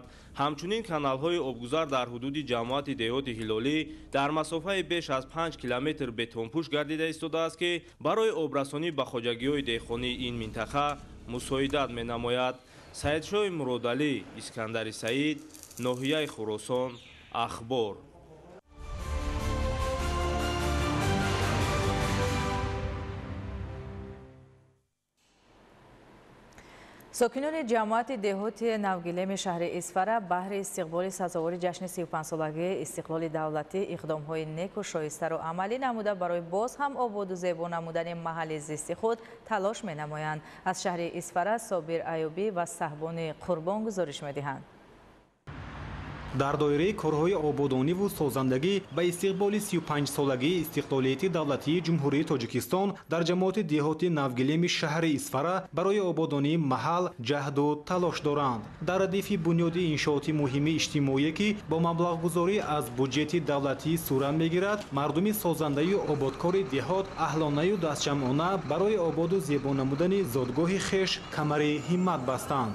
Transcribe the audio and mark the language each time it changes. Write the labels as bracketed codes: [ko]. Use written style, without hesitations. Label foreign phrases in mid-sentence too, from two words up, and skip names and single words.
[tg] ҳамчунин каналҳои обгузар дар ҳудуди ҷамоати деҳоти ҳилолӣ дар масофаи беш аз 5 километр бетонпӯш гардида истодааст, ки барои обрасонӣ ба хоҷагиҳои деҳқонии ин минтақа мусоидат менамояд. Саидшоҳи Муродалӣ, Искандари Саид, ноҳияи Хуросон, Ахбор. [fa] ساکنان جماعت دهات نوگیلم شهر اسفره بهر استقبال سزاوار جشن 35 سالگی استقلال دولتی اقدام‌های نیک و شایسته را عملی نموده برای باز هم آباد و زیبا نمودن محل زیست خود تلاش می‌نمایند. از شهر اسفره صابر ایوبی و صاحبان قربان گزارش می‌دهند. [tg] дар доираи корҳои ободониву созандагӣ ба истиқболи 35 солагии истиқлолияти давлатии ҷумҳурии Тоҷикистон дар ҷамоати деҳоти навгилеми шаҳри Исфара барои ободонии маҳал ҷаҳду талош доранд. дар радифи бунёди иншооти муҳими иҷтимоие ки бо маблағгузорӣ аз буҷети давлатӣ сурат мегирад, мардуми созандаю ободкори деҳот аҳлонаю дастҷамъона барои ободу зебо намудани зодгоҳи хеш камари ҳиммат бастанд.